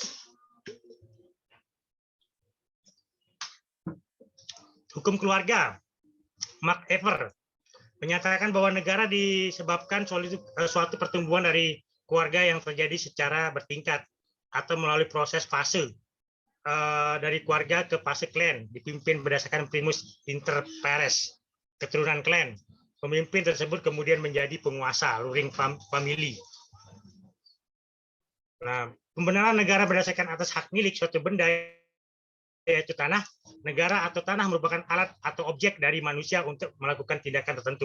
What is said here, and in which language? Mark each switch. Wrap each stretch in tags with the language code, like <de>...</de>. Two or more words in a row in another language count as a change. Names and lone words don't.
<id>Hukum keluarga, Mark Ever menyatakan bahwa negara disebabkan suatu pertumbuhan dari keluarga yang terjadi secara bertingkat atau melalui proses fase dari keluarga ke fase klan, dipimpin berdasarkan</id> <la>primus inter pares,</la> <id>keturunan klan. Pemimpin tersebut kemudian menjadi penguasa,</id> <en>ruling family.</en> <id>Nah, pembenaran negara berdasarkan atas hak milik suatu benda, yaitu tanah, negara atau tanah merupakan alat atau objek dari manusia untuk melakukan tindakan tertentu.</id>